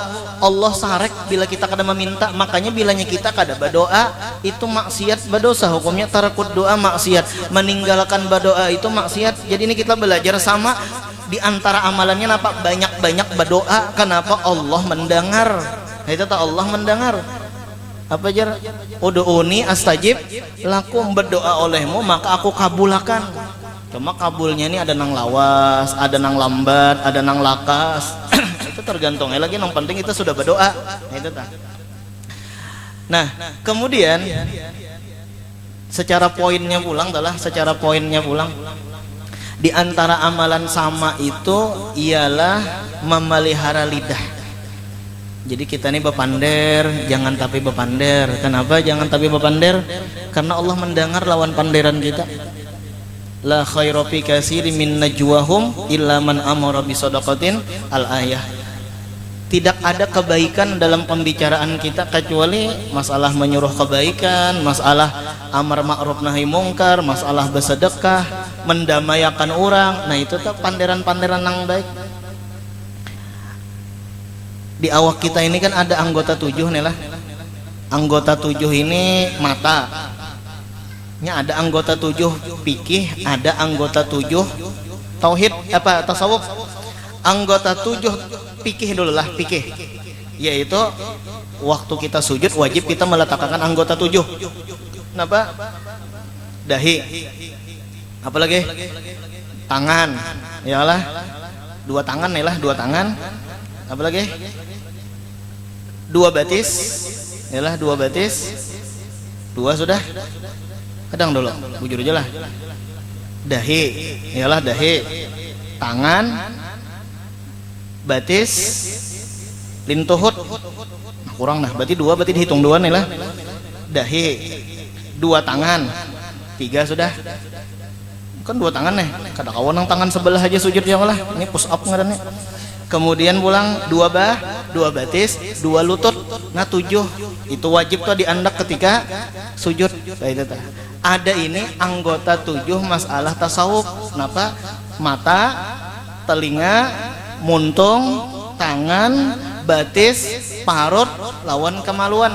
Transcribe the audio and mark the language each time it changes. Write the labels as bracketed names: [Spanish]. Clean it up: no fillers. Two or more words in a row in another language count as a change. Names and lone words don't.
[Banjar] Allah sarek bila kita kada meminta, makanya bilanya kita kada berdoa itu maksiat berdosa, hukumnya tarakut doa maksiat, meninggalkan berdoa itu maksiat. Jadi ini kita belajar sama di antara amalannya apa? Banyak-banyak berdoa. Kenapa? Allah mendengar. Itu tak Allah mendengar. Apa jar? [Arabic] ادعوني أستجب لكم, [Banjar] berdoa olehmu maka aku kabulakan. Cuma kabulnya ini ada nang lawas, ada nang lambat, ada nang lakas. Itu tergantung. Lagi yang penting kita sudah berdoa. Itu tak. Nah, kemudian secara poinnya pulang di antara amalan sama itu ialah memelihara lidah. Jadi kita ini bepander, jangan tapi bepander. Kenapa jangan tapi bepander? Karena Allah mendengar lawan panderan kita. [Arabic] لا خير في كثير من نجواهم إلا من أمر بصدقة الآية. [Banjar] Tidak ada kebaikan dalam pembicaraan kita kecuali masalah menyuruh kebaikan, masalah [Arabic] أمر معروف نهي منكر, [Banjar] masalah bersedekah, mendamaikan orang. Nah itu tuh panderan-panderan yang baik. Di awak kita ini kan ada anggota 7 nih lah. Anggota 7 ini mata. Nya ada anggota 7 fikih, ada anggota 7 tauhid apa tasawuf. Anggota 7 fikih dulu lah, fikih. Yaitu waktu kita sujud wajib kita meletakkan anggota 7. Kenapa? Dahi. Apalagi? Tangan. Yalah. 2 tangan nih lah, 2 tangan. Apalagi? 2 batis. Yalah 2 batis. 2 sudah. Kadang dulu, bujur aja lah. Dahi, ialah dahi, tangan, batis, lintuhut. Nah, kurang nah, berarti 2, berarti dihitung 2 nih lah. Dahi, 2 tangan, 3 sudah. Kan 2 tangan nih, kada kawan nang tangan sebelah aja sujud ya lah. Ini push up ngarannya. Kemudian pulang 2 batis, 2 lutut. Nah 7 itu wajib tuh diandak ketika sujud. Nah, itu tuh. Ada ini anggota 7 masalah tasawuf. Kenapa? Mata, telinga, muntung, tangan, batis, parut, lawan kemaluan.